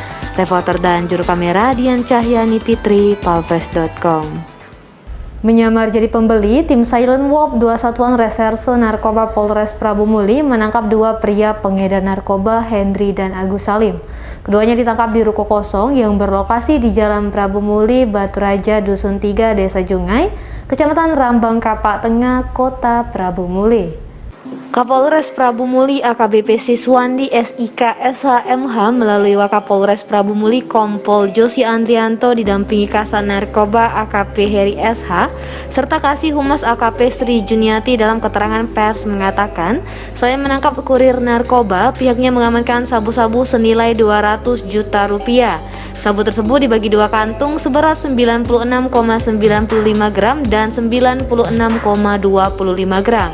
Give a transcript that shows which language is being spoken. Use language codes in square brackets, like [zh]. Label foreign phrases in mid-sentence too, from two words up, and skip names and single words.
[id] Reporter dan juru kamera Dian Cahyani Fitri, palpress.com. Menyamar jadi pembeli, tim Silent Wolf 2 Satuan Reserse Narkoba Polres Prabu Muli menangkap 2 pria pengedar narkoba, Hendri dan Agus Salim. Keduanya ditangkap di ruko kosong yang berlokasi di Jalan Prabu Muli, Batu Raja, Dusun 3, Desa Jungai, Kecamatan Rambang Kapak Tengah, Kota Prabu Muli. Kapolres Prabu Muli AKBP Siswandi SIK SHMH melalui Wakapolres Prabu Muli Kompol Josi Andrianto didampingi Kasat Narkoba AKP Heri SH serta Kasih Humas AKP Sri Juniati dalam keterangan pers mengatakan, selain menangkap kurir narkoba, pihaknya mengamankan sabu-sabu senilai 200 juta rupiah. Sabu tersebut dibagi dua kantung seberat 96,95 gram dan 96,25 gram.